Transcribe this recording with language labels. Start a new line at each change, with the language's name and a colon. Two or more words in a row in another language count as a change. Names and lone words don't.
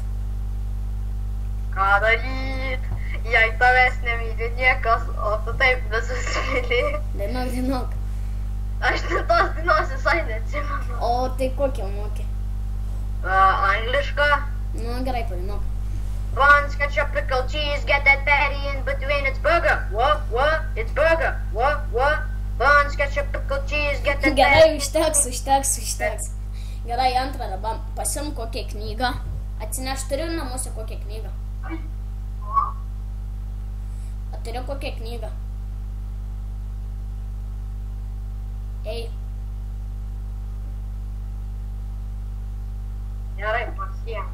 Lithuanian: Ką daryt? Jei tavęs nemyli niekas, o tu taip visus myli. Dainuok. Aš tos dainos visai neatsimenu. O tai kokią moki? Angliška. Nu, gerai, padainuok.
English: Buns, ketchup, pickle, cheese, get that patty in between, it's burger. What? It's burger. What? Buns, ketchup, pickle, cheese, get that
Lithuanian: Gerai, patty. užteks. Gerai, antrą dabar pasim kokią knygą. Atsineš turiu namuose kokią knygą. Turiu kokią knygą. Ei. Gerai, pasiėm.